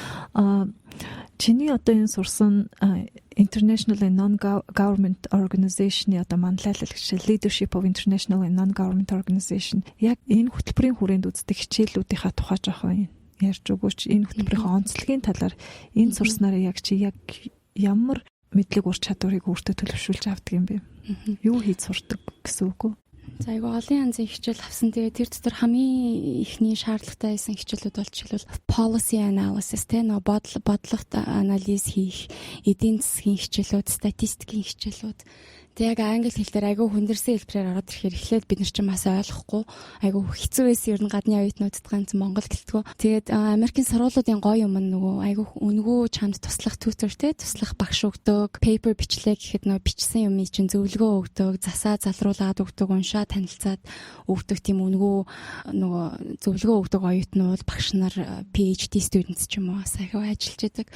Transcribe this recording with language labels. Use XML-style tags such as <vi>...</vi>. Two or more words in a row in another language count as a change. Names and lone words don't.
<mn>Чиний одоо энэ сурсан</mn> <en>International and Non-Government Organization-</en> <mn>ы одоо манлайлал гэж</mn> <en>Leadership of International and Non-Government Organization</en> <mn>яг энэ хөтөлбөрийн хүрээнд үздэг хичээлүүдийнхаа тухай жоохон ярьж өгөөч. Энэ хөтөлбөрийн онцлогийн талаар энэ сурснараа яг ямар мэдлэг ур чадварыг өөртөө төлөвшүүлж авдаг юм бэ? Юу хийж сурдаг гэсэн үг үү? За айгу олон янзын хичээл авсан. Тэгээ тэр дотор хамгийн ихний шаардлагатай байсан хичээлүүд бол жишээлбэл</mn> <en>policy analysis</en> <mn>тэ бодлогот анализ хийх, эдийн засгийн хичээлүүд, статистикийн хичээлүүд. Тэг яг англи хэл дээр айгүй хүндэрсэн хэлбэрээр ороод ирэхээр эхлээд бид нар ч бас ойлгохгүй айгүй хэцүү байсан ер нь гадны оюутнуудад ганц монгол гэлтгөө. Тэгээд Америкийн сургуулиудын гоё юм нь нөгөө айгүй үнгүү чамд туслах tutor те туслах багш өгдөг, paper бичлээ гэхэд нөгөө бичсэн юм чинь зөвлөгөө өгдөг, засаа залруулад өгдөг, уншаа танилцаад өгдөг тийм үнгүү нөгөө зөвлөгөө өгдөг оюутнууд, багш нар</mn> <en>PhD students</en> <mn>ч юм уу айгүй ажиллаж идэг.</mn>